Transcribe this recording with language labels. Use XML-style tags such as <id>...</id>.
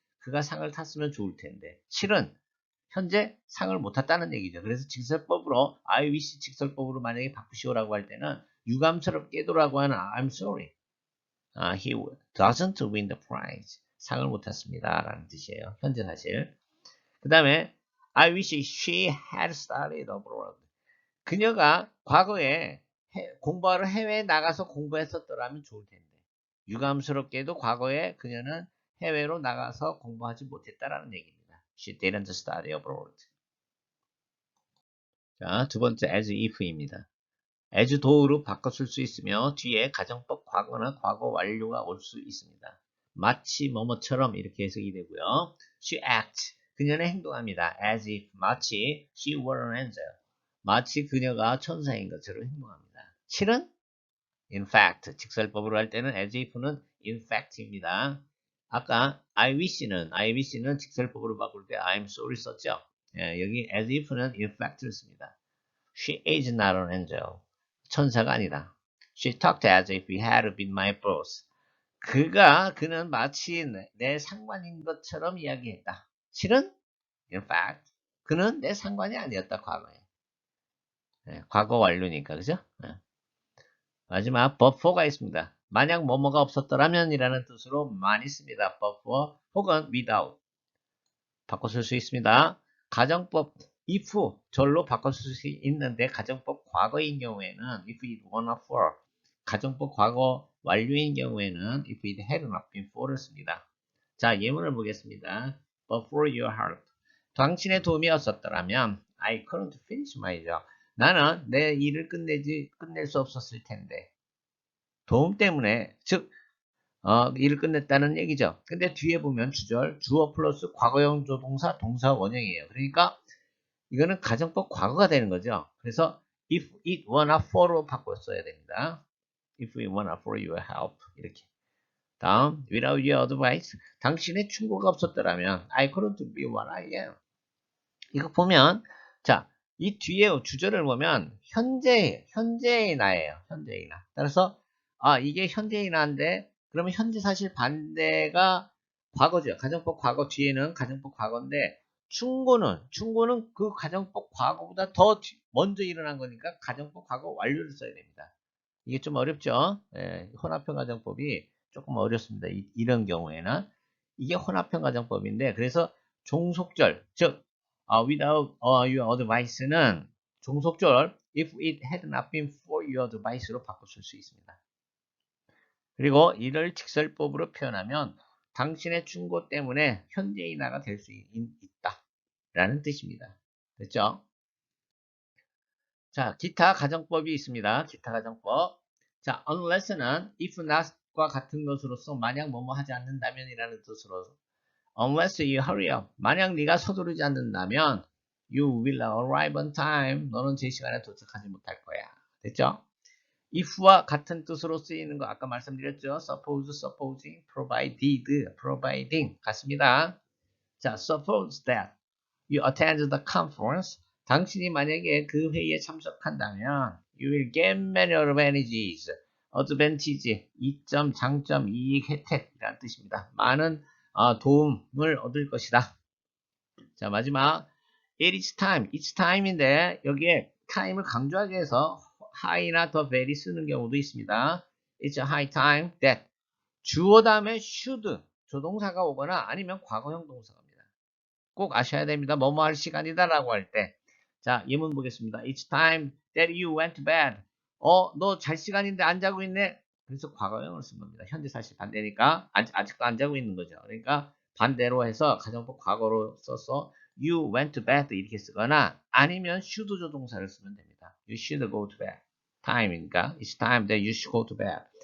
<ko>그가 상을 탔으면 좋을 텐데 실은 현재 상을 못 탔다는 얘기죠. 그래서 직설법으로 I wish 직설법으로 만약에 바꾸시오라고 할 때는 유감스럽게도라고 하는</ko> <en>I'm sorry, he doesn't win the prize.</en> <ko>상을 못 탔습니다 라는 뜻이에요. 현재 사실.</ko> <en>그 다음에 I wish she had studied abroad.</en> <ko>그녀가 과거에 공부하러 해외에 나가서 공부했었더라면 좋을 텐데 유감스럽게도 과거에 그녀는 해외로 나가서 공부하지 못했다라는 얘기입니다.</ko> <en>She didn't study abroad.</en> <ko>자, 두 번째 as if입니다. as do로 바꿔 쓸 수 있으며 뒤에 가정법 과거나 과거 완료가 올 수 있습니다. 마치 뭐뭐처럼 이렇게 해석이 되고요.</ko> <en>She acts,</en> <ko>그녀는 행동합니다. as if, 마치</ko> <en>she were an angel,</en> <ko>마치 그녀가 천사인 것처럼 행동합니다. 실은 in fact, 직설법으로 할 때는 as if는 in fact입니다. 아까 I wish는 직설법으로 바꿀 때 I'm sorry 썼죠. 예, 여기 as if는 in fact를 씁니다.</ko> <en>She is not an angel.</en> <ko>천사가 아니다.</ko> <en>She talked as if he had been my boss.</en> <ko>그는 마치 내 상관인 것처럼 이야기했다. 실은 in fact, 그는 내 상관이 아니었다, 과거에. 네, 과거 완료니까, 그죠? 네. 마지막 but for가 있습니다. 만약 뭐뭐가 없었더라면 이라는 뜻으로 많이 씁니다. but for 혹은 without 바꿔 쓸 수 있습니다. 가정법 if 절로 바꿔 쓸 수 있는데 가정법 과거인 경우에는 if it were not for, 가정법 과거 완료인 경우에는 if it had not been for를 씁니다. 자, 예문을 보겠습니다.</ko> <en>but for your help,</en> <ko>당신의 도움이 없었더라면</ko> <en>I couldn't finish my job,</en> <ko>나는 내 일을 끝낼 수 없었을 텐데. 도움 때문에, 즉 일을 끝냈다는 얘기죠. 근데 뒤에 보면 주절, 주어 플러스 과거형 조동사, 동사 원형이에요. 그러니까 이거는 가정법 과거가 되는 거죠. 그래서 if it were not for로 바꿔 써야 됩니다.</ko> <en>if we wanna for your help.</en> <ko>이렇게.</ko> <en>다음, without your advice.</en> <ko>당신의 충고가 없었더라면</ko> <en>I couldn't be what I am.</en> <ko>이거 보면, 자, 이 뒤에 주절을 보면 현재의 나예요. 현재의 나. 따라서 이게 현재의 나인데 그러면 현재 사실 반대가 과거죠. 가정법 과거 뒤에는 가정법 과거인데 충고는 그 가정법 과거보다 더 먼저 일어난 거니까 가정법 과거 완료를 써야 됩니다. 이게 좀 어렵죠. 예, 혼합형 가정법이 조금 어렵습니다. 이런 경우에는 이게 혼합형 가정법인데 그래서 종속절 즉 without your advice는 종속절 if it had not been for your advice로 바꿔줄 수 있습니다. 그리고 이를 직설법으로 표현하면 당신의 충고 때문에 현재의 나가 될 수 있다 라는 뜻입니다. 됐죠? 자, 기타 가정법이 있습니다. 기타 가정법. 자, unless는 if not과 같은 것으로서 만약 뭐뭐 하지 않는다면 이라는 뜻으로</ko> <en>unless you hurry up.</en> <ko>만약 네가 서두르지 않는다면</ko> <en>you will arrive on time.</en> <ko>너는 제 시간에 도착하지 못할 거야. 됐죠? if와 같은 뜻으로 쓰이는 거 아까 말씀드렸죠?</ko> <en>suppose, supposing, provided, providing 같습니다. 자, suppose that you attend the conference.</en> <ko>당신이 만약에 그 회의에 참석한다면</ko> <en>you will get many advantages.</en> <ko>advantage, 이점, 장점, 이익, 혜택이라는 뜻입니다. 많은 도움을 얻을 것이다. 자, 마지막 it's time인데 여기에 time을 강조하기 위해서 high나 the very 쓰는 경우도 있습니다.</ko> <en>It's a high time that</en> <ko>주어 다음에 should 조동사가 오거나 아니면 과거형 동사입니다. 꼭 아셔야 됩니다. 뭐뭐 할 시간이다 라고 할 때. 자, 예문 보겠습니다.</ko> <en>It's time that you went to bed.</en> <ko>너 잘 시간인데 안 자고 있네. 그래서 과거형을 쓴 겁니다. 현재 사실 반대니까 아직도 안 자고 있는 거죠. 그러니까 반대로 해서 가정법 과거로 써서</ko> <en>you went to bed</en> <ko>이렇게 쓰거나 아니면 should 조동사를 쓰면 됩니다.</ko> <en>You should go to bed. time이니까 it's time that you should go to bed.</en>